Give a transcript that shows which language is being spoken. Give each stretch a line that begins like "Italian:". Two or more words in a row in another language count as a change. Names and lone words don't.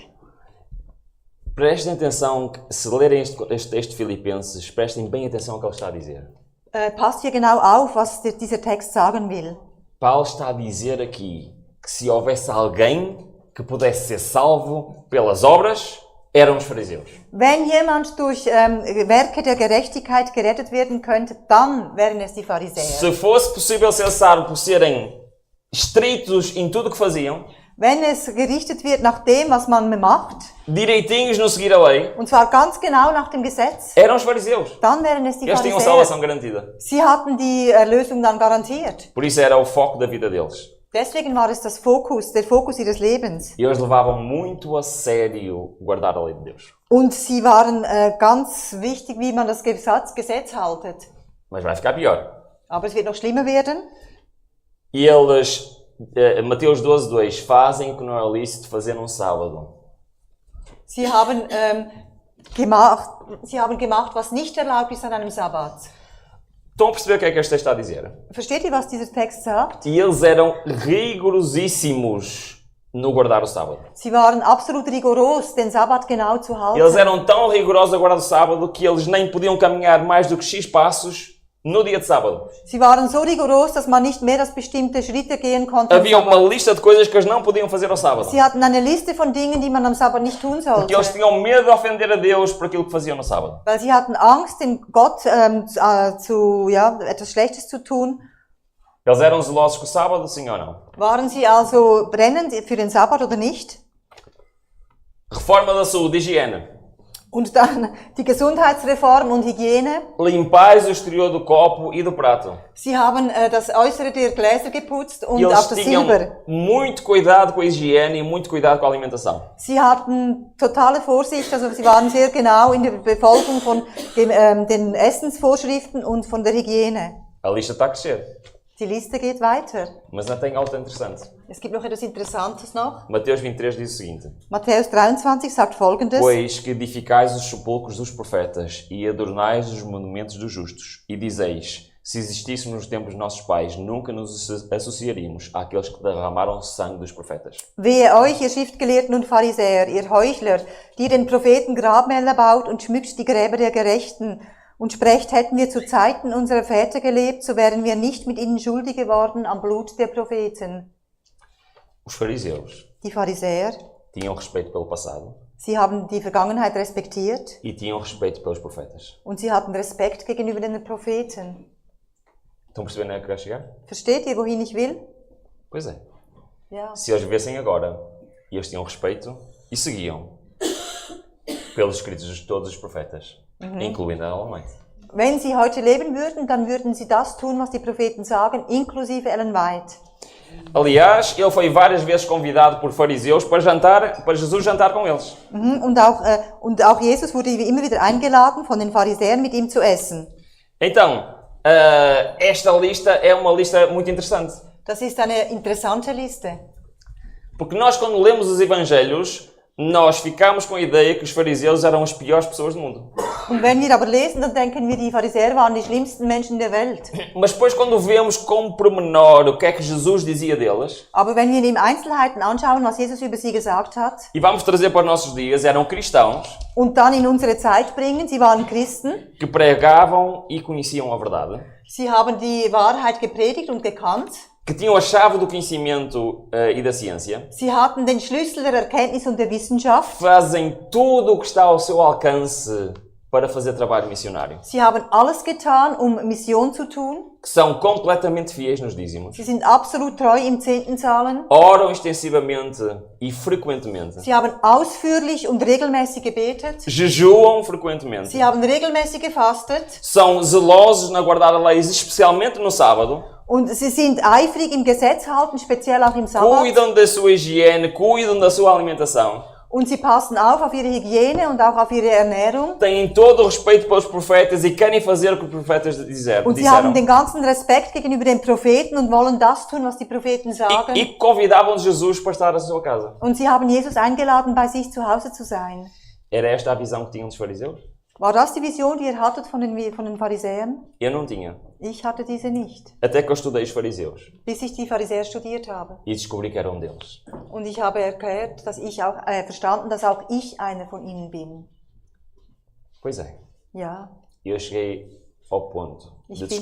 Portuguese: Prestem atenção, se lerem este texto de Filipenses, prestem bem atenção ao que ele está a dizer.
German: Passt hier genau auf, was dieser Text sagen will.
Portuguese: Paulo está a dizer aqui que se houvesse alguém que pudesse ser salvo pelas obras, eram os fariseus.
German: Wenn jemand durch Werke der Gerechtigkeit gerettet werden könnte, dann wären es die Pharisäer.
Portuguese: Se fosse possível ser salvo por serem estritos em tudo o que faziam,
German: Wenn es gerichtet wird nach dem, was man macht,
Portuguese: direitinhos no seguir a lei,
German: und zwar ganz genau nach dem Gesetz,
Portuguese: eram os fariseus.
German: dann wären es die
Portuguese: Eles tinham
German: Pharisäer.
Portuguese: salvação garantida.
German: Sie hatten die Erlösung dann garantiert.
Portuguese: Por isso era o foco da vida deles.
German: Deswegen war es der Fokus ihres Lebens.
Portuguese: E eles levavam muito a sério guardar a lei de Deus.
German: Und sie waren ganz wichtig, wie man das Gesetz haltet.
Portuguese: Mas vai ficar pior.
German: Aber es wird noch schlimmer werden.
Portuguese: E eles, Mateus 12:2, fazem o que não é lícito fazer num sábado.
German: Sie haben gemacht, was nicht erlaubt ist an einem Sabbat.
Portuguese: Estão a perceber o que é que este texto está a dizer?
German: Versteht ihr, was dieser Text sagt?
Portuguese: E eles eram rigorosíssimos no guardar o sábado.
German: Sie waren absolut rigoros, den Sabbat genau zu halten.
Portuguese: Eles eram tão rigorosos a guardar o sábado que eles nem podiam caminhar mais do que X passos no dia de sábado.
German: Sie waren so rigoros, dass man nicht mehr als bestimmte Schritte gehen konnte.
Portuguese: Havia uma lista de coisas que eles não podiam fazer ao sábado.
German: Sie hatten eine Liste von Dingen, die man am Sabbat nicht tun sollte.
Portuguese: Porque eles tinham medo de ofender a Deus por aquilo que faziam no sábado.
German: Weil sie hatten Angst, dem Gott etwas Schlechtes zu tun.
Portuguese: Eles eram zelosos com o sábado, sim ou não?
German: Waren sie also brennend für den Sabbat oder nicht?
Portuguese: Reforma da saúde, higiene.
German: Und dann die Gesundheitsreform und Hygiene.
Portuguese: Limpais o exterior do copo e do prato.
German: Sie haben das Äußere der Gläser geputzt und
Portuguese: E
German: auch
Portuguese: eles
German: das
Portuguese: tinham
German: Silber.
Portuguese: muito cuidado com a higiene e muito cuidado com a alimentação.
German: Sie hatten totale Vorsicht, also sie waren sehr genau in der Befolgung von den Essensvorschriften und von der Hygiene.
Portuguese: A lista está a crescer.
German: Die Liste geht weiter.
Portuguese: Mas ainda tem algo interessante.
German: Es gibt noch etwas Interessantes noch.
Portuguese: Mateus 23 diz o seguinte:
German: Matthäus 23 sagt Folgendes.
Portuguese: Pois que edificais os sepulcros dos profetas e adornais os monumentos dos justos, e dizeis, se existíssemos nos tempos dos nossos pais, nunca nos associaríamos àqueles que derramaram sangue dos profetas.
German: Wehe euch, ihr Schriftgelehrten und Pharisäer, ihr Heuchler, die den Propheten Grabmäler baut und schmückt die Gräber der Gerechten und sprecht, hätten wir zu Zeiten unserer Väter gelebt, so wären wir nicht mit ihnen schuldig geworden am Blut der Propheten.
Portuguese: Os fariseus
German: Die Pharisäer,
Portuguese: tinham respeito pelo passado
German: sie haben die Vergangenheit respektiert
Portuguese: e tinham respeito pelos profetas.
German: und sie hatten Respekt gegenüber den Propheten.
Portuguese: Estão percebendo onde é que vai chegar?
German: Versteht ihr, wohin ich will?
Portuguese: Pois é.
German: Ja.
Portuguese: Se eles vivessem agora, e eles tinham respeito e seguiam pelos escritos de todos os profetas, incluindo a Ellen White.
German: Wenn sie heute leben würden, dann würden sie das tun, was die Propheten sagen, inklusive Ellen White.
Portuguese: Aliás, ele foi várias vezes convidado por fariseus para Jesus jantar com eles.
German: Und auch Jesus wurde immer wieder eingeladen, von den Pharisäern mit ihm zu essen.
Portuguese: Então, esta lista é uma lista muito interessante.
German: Das ist eine interessante Liste.
Portuguese: Porque nós, quando lemos os evangelhos, nós ficamos com a ideia que os fariseus eram as piores pessoas do mundo.
German: Und wenn wir aber lesen, dann denken wir, die Pharisäer waren die schlimmsten Menschen der Welt.
Portuguese: Mas depois, quando vemos com pormenor o que é que Jesus dizia deles,
German: Aber wenn wir in Einzelheiten anschauen, was Jesus über sie gesagt hat,
Portuguese: e vamos trazer para os nossos dias, eram cristãos
German: und dann in unsere Zeit bringen, sie waren Christen,
Portuguese: que pregavam e conheciam a verdade,
German: sie haben die Wahrheit gepredigt und gekannt,
Portuguese: que tinham a chave do conhecimento e da ciência,
German: sie hatten den Schlüssel der Erkenntnis und der Wissenschaft,
Portuguese: fazem tudo o que está ao seu alcance para fazer trabalho missionário,
German: sie haben alles getan, Mission zu tun,
Portuguese: que são completamente fiéis nos dízimos,
German: sie sind absolut treu im Zehntenzahlen,
Portuguese: oram extensivamente e frequentemente,
German: sie haben ausführlich und regelmäßig gebetet,
Portuguese: jejuam frequentemente,
German: sie haben regelmäßig gefastet
Portuguese: são zelosos na guardar a lei, especialmente no sábado,
German: und sie sind eifrig im Gesetz halten, speziell auch im Sabbat.
Portuguese: cuidam da sua higiene, cuidam da sua alimentação,
German: Und sie passen auf ihre Hygiene und auch auf ihre Ernährung.
Portuguese: têm todo o respeito pelos profetas e querem fazer o que os profetas
German: Und sie haben den ganzen Respekt gegenüber den Propheten und wollen das tun, was die Propheten sagen.
Portuguese: E convidavam Jesus para estar à sua casa.
German: Und sie haben Jesus eingeladen, bei sich zu Hause zu sein.
Portuguese: Era esta a visão que tinham dos fariseus?
German: War das die Vision, die ihr hattet von den Pharisäern?
Portuguese: Eu não tinha.
German: Ich hatte diese nicht,
Portuguese: Até que eu estudei os fariseus
German: bis ich die Pharisäer studiert habe.
Portuguese: e descobri que era um deles.
German: Und ich habe erklärt, dass ich auch verstanden, dass auch ich einer von ihnen bin.
Portuguese: Pois é.
German: Ja,
Portuguese: Eu cheguei ao ponto
German: Ich
Portuguese: de
German: bin-